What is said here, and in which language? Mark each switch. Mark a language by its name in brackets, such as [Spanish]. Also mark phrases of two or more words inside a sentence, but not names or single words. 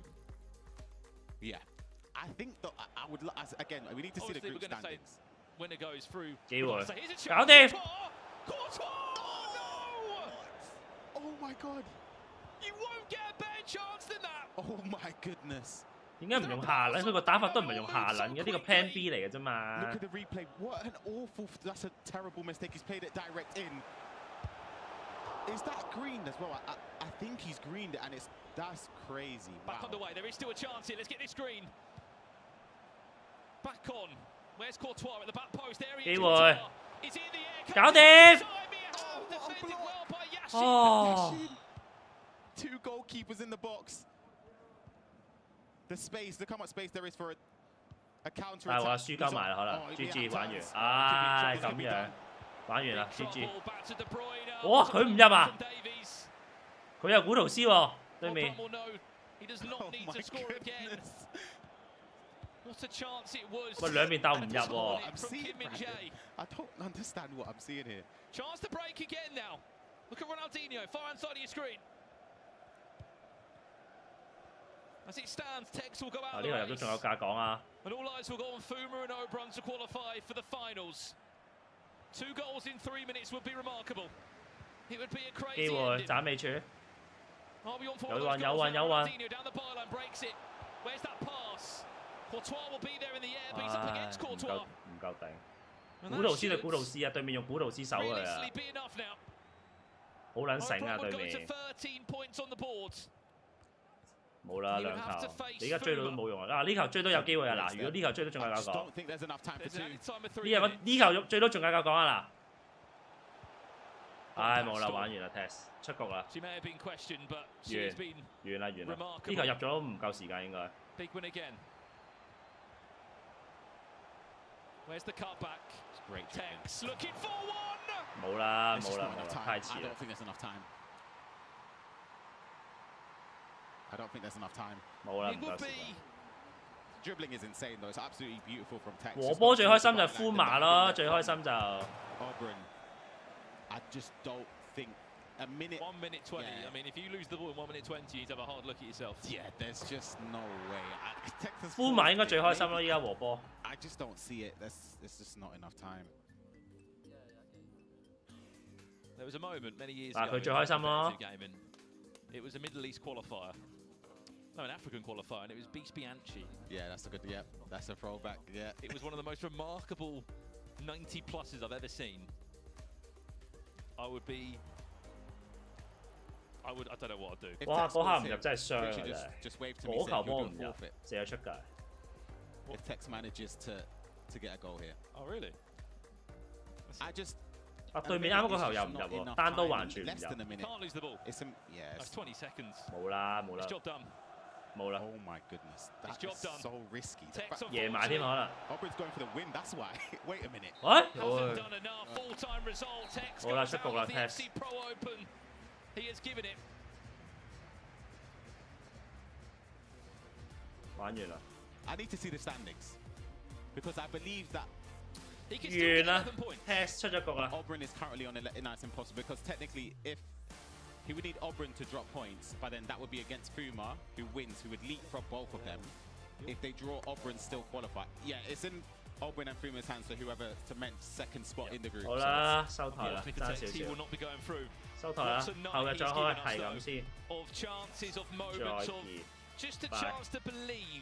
[English] Yeah. I think that I would again. We need to see the Obviously, group we're going to say standings. winner goes through. [Cantonese] 機會。 [English] So here's a [Cantonese] 搞 [English] chance. [Cantonese] 掂！ [English] Courtois! No! Oh my god! You won't get a better chance than that. Oh my goodness! [Cantonese] 點解唔用夏倫？佢個打法都唔係用夏倫嘅，呢個 [English] Plan B [Cantonese] 嚟嘅啫嘛。 [English] Look at the replay. What an awful. That's a terrible mistake. He's played it direct in. Is that green as well? I think he's greened it, and that's crazy. Back Wow. on the way. There is still a chance here. Let's get this green. Back on. Where's Courtois at the back post? There he is. [Cantonese] 機會。 [English] Courtois is in the air. [Cantonese] 搞掂！ [English] Defended well by Yashi. [Cantonese] 哦， [English] 2 goalkeepers in the box. The space, the come up space there is for a counter [Cantonese] 係 [English] attack. [Cantonese] 話輸交埋啦，可能 GG 玩完，唉咁樣玩完啦 GG。哇！佢唔入啊！佢有古圖斯喎，對面。 [English] He does not need to score again. What a chance it was. [Cantonese] 喂，兩邊鬥唔入喎。 [English] I'm seeing Brandon. I don't understand what I'm seeing here. Chance to break again now. Look at Ronaldinho, far inside of your screen. As it stands, tekkez will go out [Cantonese] 呢 [English] of [Cantonese] 個 [English] the [Cantonese] 入咗 [English] race. [Cantonese] 仲有價講啊！ [English] And all eyes will go on Fuma and Oberon to qualify for the finals. 2 goals in 3 minutes would be remarkable. It would be a [Cantonese] 機 [English] crazy [Cantonese] 會 [English] ending. [Cantonese] 斬尾處， [English] Are we on for [Cantonese] 有 [English] one [Cantonese] 運 [English] of those [Cantonese] 有 [English] goals [Cantonese] 運 [English] now? [Cantonese] 有運。 [English] Ronaldinho down the byline breaks it. Where's that pass? Courtois will be there in the air, but he's up [Cantonese] 唉， [English] against [Cantonese] 唔夠 [English] Courtois. [Cantonese] 唔夠頂。 [English] And [Cantonese] 古 [English] that [Cantonese] 圖斯對 [English] should [Cantonese] 古圖斯啊，對面用古圖斯手佢啊， [English] realistically be enough now. [Cantonese] 好撚醒啊 [English] Oberon [Cantonese] 對 [English] would go to [Cantonese] 面。 [English] 13 points on the board. [Cantonese] 冇啦兩球，你而家追到都冇用啊！嗱呢球追都有機會啊！嗱，如果呢球追都仲有 [English] I [Cantonese] 夠 [English] just [Cantonese] 講， [English] don't think there's enough time for There's 2. an added time of 3 [Cantonese] 呢球 [English] minutes. [Cantonese] 呢球追都仲有夠講啊嗱！唉冇啦，玩完啦 test 出局啦， [English] She may have been questioned, but she has been [Cantonese] 完啦完啦，呢 [English] remarkable. [Cantonese] 球入咗都唔夠時間應該。 [English] Big win again. Where's the cutback? Great dribbling. tekkez looking for one. [Cantonese] 冇啦 [English] There's [Cantonese] 冇 [English] just [Cantonese] 啦 [English] not [Cantonese] 冇 [English] enough [Cantonese] 啦， [English] time. [Cantonese] 太 [English] I [Cantonese] 遲啦 [English] don't。think there's enough time. I don't think there's enough time. [Cantonese] 冇啦， [English] It [Cantonese] 唔 [English] will [Cantonese] 夠時 [English] be [Cantonese] 間。 [English] Dribbling is insane though. It's absolutely beautiful from tekkez. [Cantonese] 和波最開心就係呼麻咯，最開心就 [English] Oberon. I just don't think a minute. 1 minute 20. Yeah. I mean, if you lose the ball in 1 minute 20, you need to have a hard look at yourself. Yeah, there's just no way. Tekkez [Cantonese] 呼麻應該最開心 [English] maybe. [Cantonese] 咯，依家和波。 [English] I just don't see it. There's just not enough time. There was a moment many years Ah, ago. [Cantonese] 佢最開心咯。 [English] It was a Middle East qualifier. No, an African qualifier, and it was Beast Bianchi. Yeah, that's a good. Yeah, that's a throwback. Yeah. It was one of the most remarkable 90 pluses I've ever seen. I don't know what I'd do. If [Cantonese] 哇！ [English] tekkez [Cantonese] 嗰下 [English] was [Cantonese] 唔入 [English] him, [Cantonese] 真係傷啊！ [English] literally [Cantonese] 真 [English] just [Cantonese] 係 [English] just wave to me [Cantonese] 嗰 [English] saying [Cantonese] 球波 [English] you're [Cantonese] 唔 [English] doing [Cantonese] 入 [English] forfeit. [Cantonese] 射咗出界。 [English] If tekkez manages to get a goal here, Oh, really? I just. [Cantonese] 啊對面啱嗰個球又唔入喎，單刀還傳唔 [English] Less than a [Cantonese] 入。 [English] minute. Can't lose the ball. It's yeah. That's 20 seconds. [Cantonese] 冇啦冇啦 [English] It's job done. [Cantonese] 冇啦， [English] Oh my goodness, It's that job is done. so risky. The tekkez fact- [Cantonese] 夜埋添可能。 [English] Oberon's going for the win. That's why. Wait a minute. [Cantonese] 喂， [English] Hasn't done enough. Full-time result. tekkez [Cantonese] 好啦 [English] goes [Cantonese] 出局 [English] out [Cantonese] 啦 [English] of the tekkez FC Pro Open. He has given it. [Cantonese] 玩完啦。 [English] I need to see the standings because I believe that [Cantonese] 完啦 ，Tex 出咗局啦。 [English] Auburn is currently on a nice impossible because technically if he would need Auburn to drop points, but then that would be against Fuma, who wins, who would leapfrog both of them. If they draw, Auburn still qualify. Yeah, it's in Auburn and Fuma's hands for whoever cements second spot in the group. [Cantonese] 好啦，收台啦，爭少少。收台啦，後日再開，係咁先。再見。